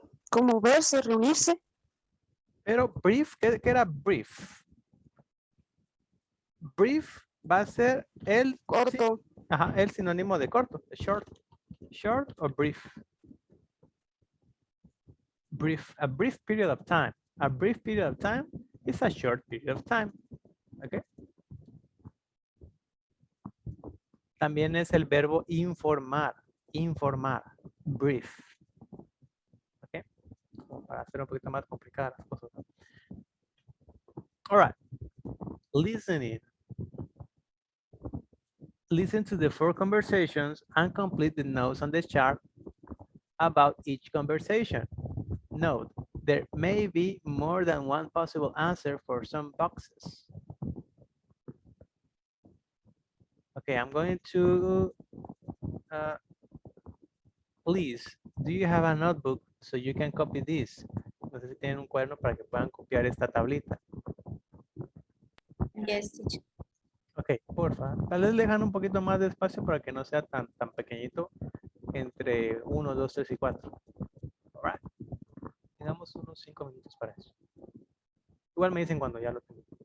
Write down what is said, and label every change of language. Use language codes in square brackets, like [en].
[es] Como verse, reunirse. pero brief, ¿qué era brief? Brief va a ser el, sí, Corto. ajá, el sinónimo de corto, short. [en] Short o brief. Brief, a brief period of time. A brief period of time is a short period of time. Okay. [es] También es el verbo informar. Informar. Brief. Okay. Como para hacer un poquito más complicadas las cosas. [en] All right. Listening. Listen to the four conversations and complete the notes on the chart about each conversation. Note, there may be more than one possible answer for some boxes. Okay, I'm going to, please, do you have a notebook so you can copy this? [es] No sé si tienen un cuaderno para que puedan copiar esta tablita. [en] Yes, teacher. [es] Ok, porfa. Tal vez le dejan un poquito más de espacio para que no sea tan pequeñito entre 1, 2, 3 y 4. [en] All right. [es] Digamos unos 5 minutos para eso. Igual me dicen cuando ya lo tengo.